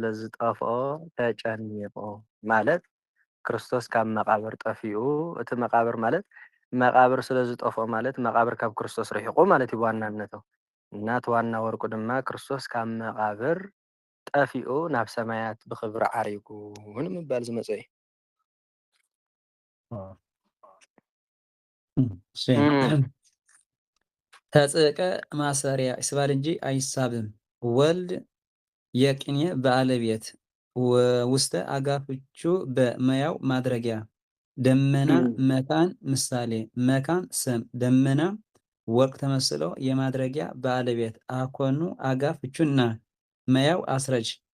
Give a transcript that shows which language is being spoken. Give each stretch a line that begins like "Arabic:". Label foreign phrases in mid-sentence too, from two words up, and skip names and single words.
Tigrinya: ዝጠፍኦ ተጨኒቁ ማለት ክርስቶስ ካብ መቃብር ጠፊኡ እቲ መቃብር ማለት መቃብር ስለ ዝጠፍኦ ማለት መቃብር ካብ ክርስቶስ ርሒቁ ማለት እዩ ዋናነቱ እናት ዋና ወርቁ ድማ ክርስቶስ ካብ መቃብር ጠፊኡ ናብ ሰማያት ብክብሪ ዓሪጉ ንምባል ዝመፀ እዩ
Amharic: ተጽቀ ማሰሪያ ይስባል እንጂ አይሳብም ወልድ የቅኔ ባለቤት ውስተ አጋፍቹ በመያው ማድረጊያ ደመና መካን ምሳሌ መካን ስም ደመና ወርቅ ተመስሎ የማድረጊያ ባለቤት አኮኑ አጋፍቹና መያው አስረጅ